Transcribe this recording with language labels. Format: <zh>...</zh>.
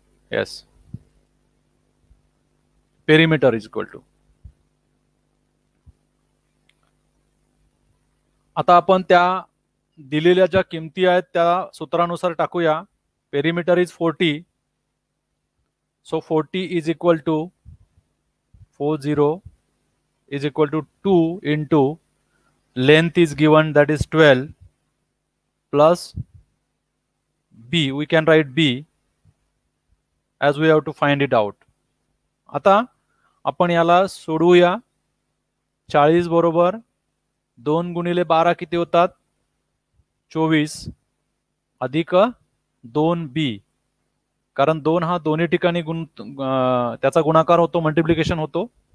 <en>Yes, perimeter is equal to.</en> <mr>आता आपण त्या दिलेल्या ज्या किमती आहेत त्या सूत्रानुसार टाकूया.</mr> <en>Perimeter is 40, so 40 is equal to 40 is equal to 2 into length is given, that is 12, plus b, we can write b as we have to find it out.</en> <mr>आता आपण याला सोडवूया. 40 बरोबर 2 गुणिले 12 किती होतात? 24 अधिक 2b, कारण 2 हा दोन्ही ठिकाणी त्याचा गुणाकार होतो, मल्टिप्लिकेशन होतो.</mr>